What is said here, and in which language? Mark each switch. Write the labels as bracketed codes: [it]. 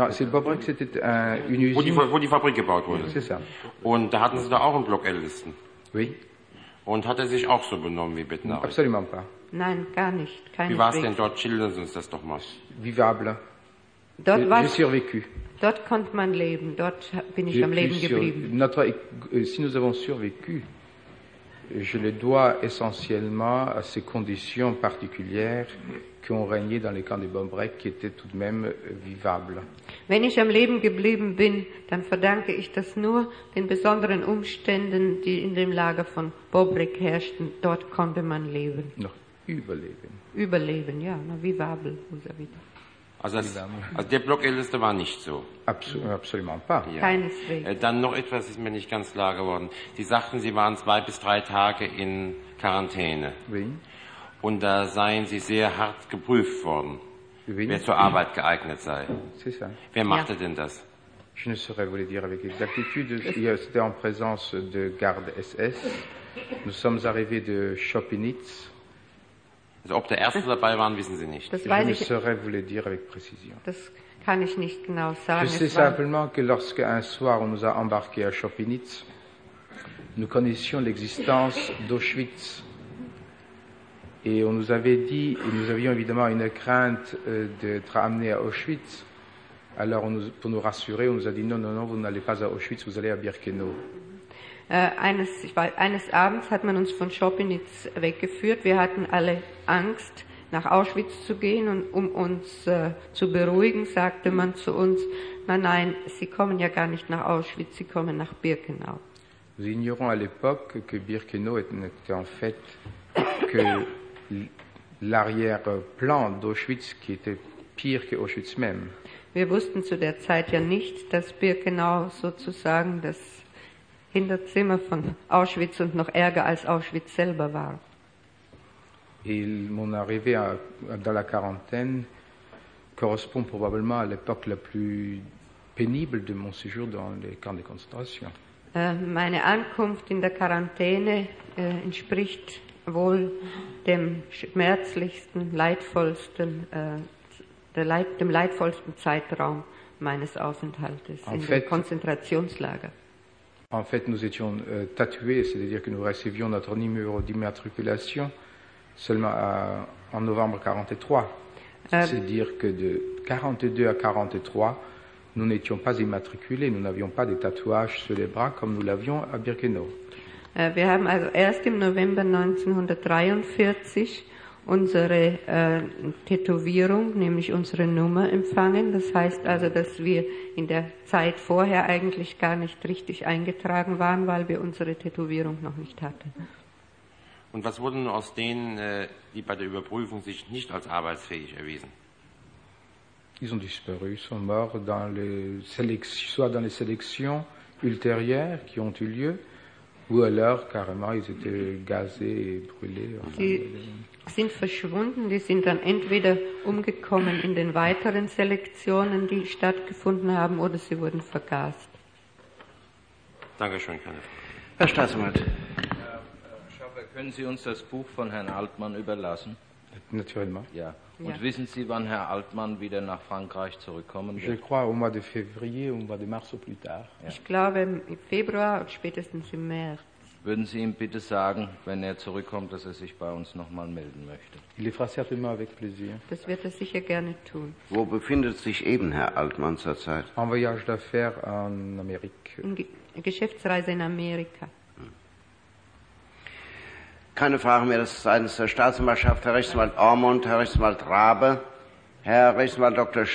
[fr] Bobrek, c'était une usine. [de] Wo die Fabrik gebaut wurde. [fr] C'est ça. [de] Und da hatten Sie da auch einen Block L-Listen. [fr] Oui. [de] Und hat er sich auch so benommen wie Bettnerek? [fr] Absolut pas. [de] Nein, gar nicht. Keine wie war es denn dort? Schildern Sie uns das doch mal. [fr] Vivable. [de] Dort [fr] j'ai survécu. [de] Dort konnte man leben. Dort bin ich am Leben geblieben. [fr] Si nous avons survécu. Je le dois essentiellement à ces conditions particulières qui ont régné dans les camps de Bombrek, qui étaient tout de même vivables. [de] Wenn ich am Leben geblieben bin, dann verdanke ich das nur den besonderen Umständen, die in dem Lager von Bobrek herrschten. Dort konnte man leben. Noch überleben. Überleben, ja, noch [fr] vivable, [de] muss er wieder. Also der Block Älteste war nicht so. [fr] Absolut pas. [de] Ja. Keineswegs. Dann noch etwas ist mir nicht ganz klar geworden. Sie sagten, Sie waren 2 bis 3 Tage in Quarantäne. Wie? Und da seien Sie sehr hart geprüft worden, Wie? Wer zur Arbeit geeignet sei. [fr] C'est ça. [de] Wer machte denn das? [fr] Je ne saurais vous le dire avec exactitude. C'était en présence de garde SS. Nous sommes arrivés de Chopinitz. [de] Also ob der Erste dabei war, wissen Sie nicht. Das weiß ich. [fr] Je ne saurais vous le dire avec précision. [de] Das kann ich nicht genau sagen. [fr] Je sais simplement que lorsque un soir on nous a embarqué à Chopinitz, nous connaissions l'existence d'Auschwitz. Et on nous avait dit, et nous avions évidemment une crainte d'être amenés à Auschwitz. Alors, pour nous rassurer, on nous a dit, non, vous n'allez pas à Auschwitz, vous allez à Birkenau. [de] Eines Abends hat man uns von Chopinitz weggeführt. Wir hatten alle Angst, nach Auschwitz zu gehen. Und um uns zu beruhigen, sagte man zu uns, nein, Sie kommen ja gar nicht nach Auschwitz, Sie kommen nach Birkenau. [fr] Nous ignorons à l'époque que Birkenau était en fait que l'arrière-plan d'Auschwitz qui était pire que Auschwitz même. [de] Wir wussten zu der Zeit ja nicht, dass Birkenau sozusagen das Hinterzimmer von Auschwitz und noch ärger als Auschwitz selber war. [fr] Et mon arrivée dans la quarantaine correspond probablement à l'époque la plus pénible de mon séjour dans les camps de concentration. [de] Meine Ankunft in der Quarantäne entspricht wohl dem schmerzlichsten, leidvollsten, dem leidvollsten Zeitraum meines Aufenthaltes [fr] en [de] in dem Konzentrationslager. [fr] En fait, nous étions tatoués, c'est-à-dire que nous recevions notre numéro d'immatriculation seulement en novembre 43. C'est-à-dire que de 42 à 43, nous n'étions pas immatriculés, nous n'avions pas de tatouages sur les bras comme nous l'avions à Birkenau. [de] Wir haben also erst im November 1943 unsere Tätowierung, nämlich unsere Nummer, empfangen. Das heißt also, dass wir in der Zeit vorher eigentlich gar nicht richtig eingetragen waren, weil wir unsere Tätowierung noch nicht hatten. Und was wurden aus denen, die bei der Überprüfung sich nicht als arbeitsfähig erwiesen? [fr] Ils ont disparu, sont morts dans les sélections ultérieures qui ont eu lieu. Ou alors, carrément, ils étaient gazés et brûlés. [de] Sie sind verschwunden, die sind dann entweder umgekommen in den weiteren Selektionen, die stattgefunden haben, oder sie wurden vergast. Dankeschön, Herr Staatsanwalt. Herr Staatsanwalt. Herr Schaffer, können Sie uns das Buch von Herrn Altmann überlassen? Natürlich. Ja. Und ja. Wissen Sie, wann Herr Altmann wieder nach Frankreich zurückkommen wird? [fr] Je crois au mois de février, au mois de mars au plus tard. [de] Ja. Ich glaube im Februar und spätestens im März. Würden Sie ihm bitte sagen, wenn er zurückkommt, dass er sich bei uns nochmal melden möchte? [fr] Il le fera certainement avec plaisir. [de] Das wird er sicher gerne tun. Wo befindet sich eben Herr Altmann zurzeit? [fr] En voyage d'affaires en Amérique. [de] Geschäftsreise in Amerika. Keine Frage mehr, das ist seitens der Staatsanwaltschaft, Herr Rechtsanwalt Ormond, Herr Rechtsanwalt Rabe, Herr Rechtsanwalt Dr.